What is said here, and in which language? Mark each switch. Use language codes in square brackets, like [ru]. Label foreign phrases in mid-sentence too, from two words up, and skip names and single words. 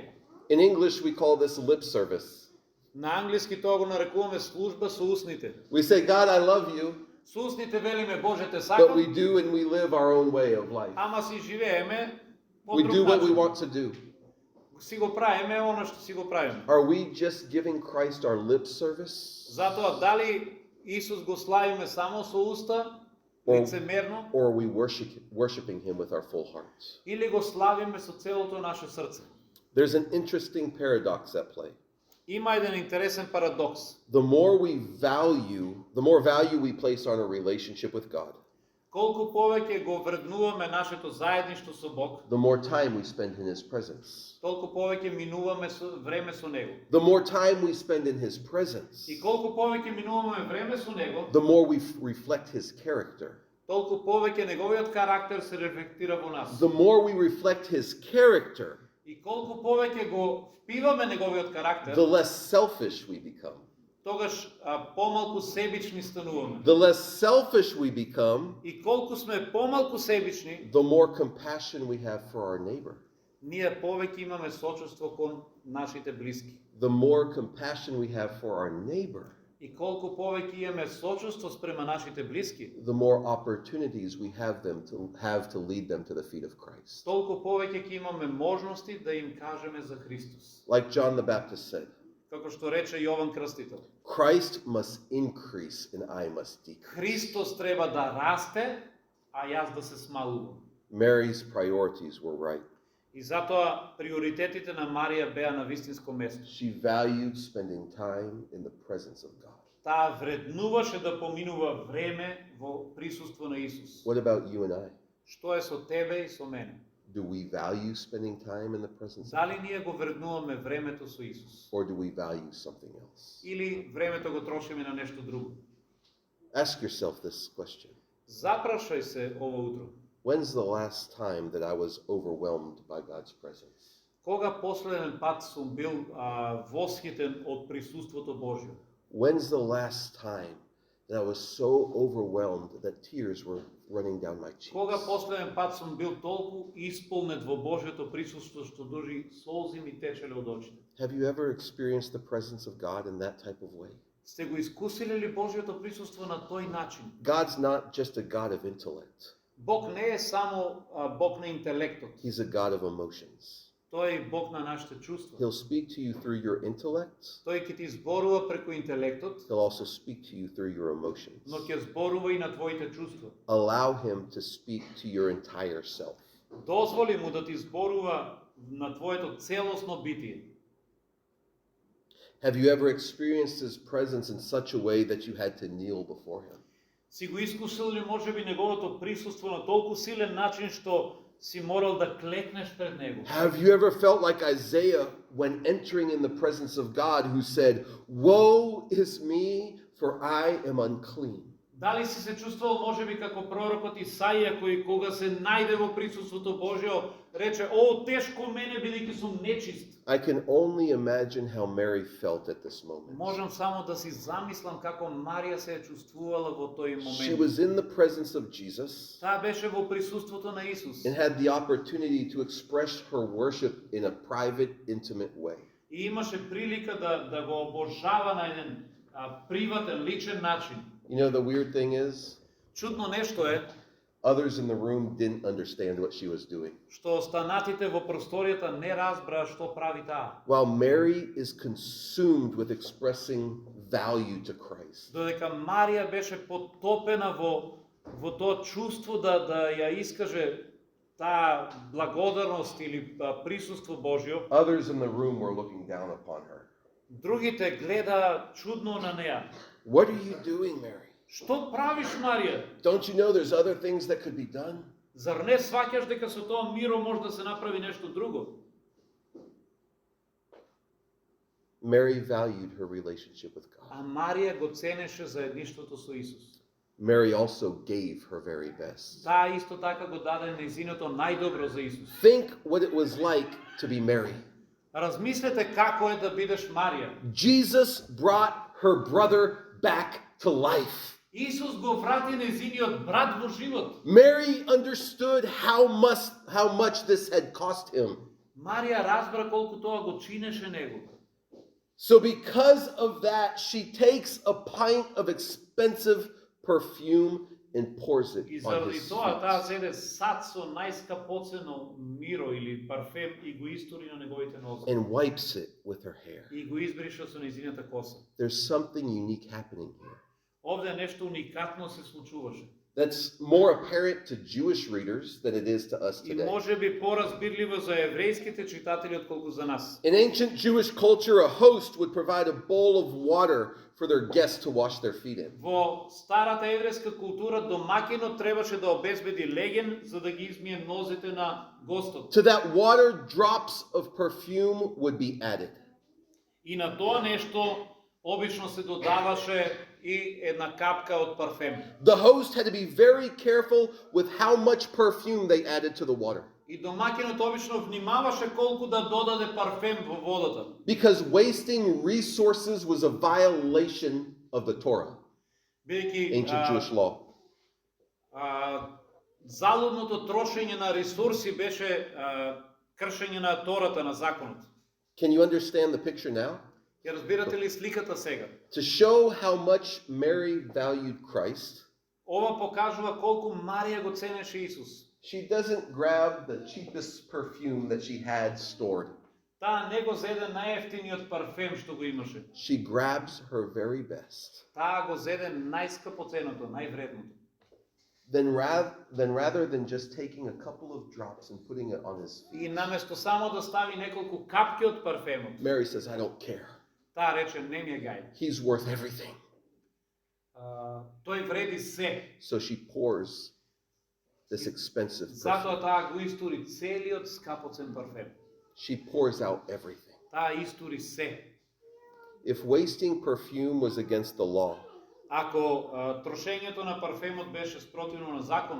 [en] In English, we call this lip service. [mk] На англиски тоа го нарекуваме служба со устните. [en] We say, God, I love you, [mk] Со устните велиме Боже те [en] but we [mk] сакам, [en] do and we live our own way of life. [mk] ама си живееме по [en] We [mk] друг [en] do what we [mk] начин. [en] want to do. [mk] Си го правиме оно што си го правиме. [en] Are we just giving Christ our lip service? [mk] Затоа дали Исус го славиме само со уста, лицемерно, [en] Or are we worshiping him with our full hearts? [mk] или го славиме со целото наше срце? [en] There's an interesting paradox at play. [mk] Има еден интересен парадокс. [en] The more value we place on a relationship with God, [mk] Колку повеќе го вреднуваме нашето заедништво со Бог, [en] the more time we spend in his presence. [mk] толку повеќе минуваме време со Него. [en] The more time we spend in his presence, [mk] И колку повеќе минуваме време со Него, [en] the more we reflect his character. [mk] толку повеќе неговиот карактер се рефлектира во нас. [en] The more we reflect his character, [mk] И колку повеќе го впиваме неговиот карактер, [en] the less selfish we become. [mk] тогаш помалку себични стануваме. [en] The less selfish we become, [mk] И колку сме помалку себични, [en] the more compassion we have for our neighbor. [mk] ние повеќе имаме сочувство кон нашите блиски. [en] The more compassion we have for our neighbor, [mk] И колку повеќе имаме сочувство спрема нашите блиски, [en] the more opportunities we have to lead them to the feet of Christ. [mk] толку повеќе ќе имаме можности да им кажеме за Христос. [en] Like John the Baptist said, [mk] Како што рече Јован Крстител, [en] Christ must increase and I must decrease. [mk] Христос треба да расте, а јас да се смалувам. [en] Mary's priorities were right. [mk] И затоа приоритетите на Марија беа на вистинско место. [en] She valued spending time in the presence of God. [mk] Таа вреднуваше да поминува време во присуство на Исус. [en] What about you and I? [mk] Што е со тебе и со мене? [en] Do we value spending time in the presence of God? [mk] Дали ние го вреднуваме времето со Исус? [en] Or do we value something else? [mk] Или времето го трошиме на нешто друго? [en] Ask yourself this question. [mk] Запрашај се ова утро. [en] When's the last time that I was overwhelmed by God's presence? [mk] Кога последен пат сум бил восхитен од присуството Божјо? [en] When's the last time that I was so overwhelmed that tears were running down my cheeks? [mk] Кога последен пат сум бил толку исполнет во Божјото присуство што дори солзи ми течеле од очите? [en] Have you ever experienced the presence of God in that type of way? [mk] Сте го искусиле ли Божјото присуство на тој начин? [en] God's not just a God of intellect. [mk] Бог не е само Бог на интелектот. [en] He's a God of emotions. [mk] Тој е Бог на нашите чувства. [en] He'll speak to you through your intellect. [mk] Тој ќе ти зборува преку интелектот, [en] He'll also speak to you through your emotions. [mk] но ќе зборува и на твоите чувства. [en] Allow him to speak to your entire self. [mk] Дозволи му да ти зборува на твоето целосно битие. [en] Have you ever experienced his presence in such a way that you had to kneel before him? [mk] Си го искусил ли можеби неговото присуство на толку силен начин што си морал да клекнеш пред него? [en] Have you ever felt like Isaiah when entering in the presence of God, who said, "Woe is me, for I am unclean"? [mk] Дали си се чувствувал можеби како пророкот Исаија кој кога се најде во присуството Божјо рече: "О, тешко мене бидејќи сум нечист." [en] I can only imagine how Mary felt at this moment. [mk] Можам само да си замислам како Марија се е чувствувала во тој [en] She [mk] момент. [en] was in the presence of Jesus [mk] Таа беше во присуството на Исус [en] and had the opportunity to express her worship in a private, intimate way. [mk] и имаше прилика да го обожава на еден приватен, личен начин. [en] You know, the weird thing is, [mk] Чудно нешто е [en] others in the room didn't understand what she was doing. [mk] што останатите во просторијата не разбраа што прави таа. [en] While Mary is consumed with expressing value to Christ, [mk] Додека Марија беше потопена во тоа чувство да ја искаже таа благодарност или присуство Божјо, [en] others in the room were looking down upon her. [mk] другите гледа чудно на неа. [en] What are you doing, Mary? [mk] Што правиш, Марија? [en] Don't you know there's other things that could be done? [mk] Зар не сваќаш дека со тоа миро може да се направи нешто друго? [en] Mary valued her relationship with God. [mk] А Марија го ценеше заедништвото со Исус. [en] Mary also gave her very best. [mk] Таа исто така го даде нејзиното најдобро за Исус. [en] Think what it was like to be Mary. [mk] Размислете како е да бидеш Марија. [en] Jesus brought her brother back to life. [mk] Исус го врати нејзиниот брат во живот. [en] Mary understood how much this had cost him. [mk] Марија разбра колку тоа го чинеше него. [en] So because of that, she takes a pint of expensive perfume and pours it [mk] И [en] on [mk] заради [en] his [mk] тоа таа [en] feet. [mk] зеде сад со најскапоцено миро или парфем и го истори на неговите нозе. [en] And wipes it with her hair. [mk] И го избриша со нејзината коса. [en] There's something unique happening here. [mk] Овде нешто уникатно се случуваше. [en] That's more apparent to Jewish readers than it is to us [mk] И [en] today. [mk] можеби поразбирливо за еврејските читатели отколку за нас. [en] In ancient Jewish culture, a host would provide a bowl of water for their guests to wash their feet in. [mk] Во старата еврејска култура домаќинот требаше да обезбеди леген за да ги измие нозете на гостот. [en] To that water, drops of perfume would be added. [mk] И на тоа нешто обично се додаваше и една капка од парфем. [en] The host had to be very careful with how much perfume they added to the water, [mk] И домаќинот обично внимаваше колку да додаде парфем во водата. [en] because wasting resources was a violation of the Torah, [mk] Бидејќи [en] ancient Jewish law. [mk] Залудното трошење на ресурси беше кршење на Тората, на законот. [en] Can you understand the picture now? [mk] Ја разбирате ли сликата сега? [en] To show how much Mary valued Christ, [mk] Ова покажува колку Марија го ценеше Исус. [en] she doesn't grab the cheapest perfume that she had stored. [mk] Таа не го зеде најефтиниот парфем што го имаше. [en] She grabs her very best. [mk] Таа го зеде најскапоценото, највредното. [en] Then rather than just taking a couple of drops and putting it on his feet, [mk] И наместо само да стави неколку капки од парфемот, [en] Mary says, I don't care. [mk] таа рече не ми е гај. [en] He's worth everything. [mk] Тој вреди се. [en] So she pours this expensive [mk] Затоа [en] perfume. [mk] таа го истури целиот скапоцен парфем. [en] She pours out everything. [mk] Таа истури се. [en] If wasting perfume was against the law, [mk] Ако трошењето на парфемот беше спротивно на законот,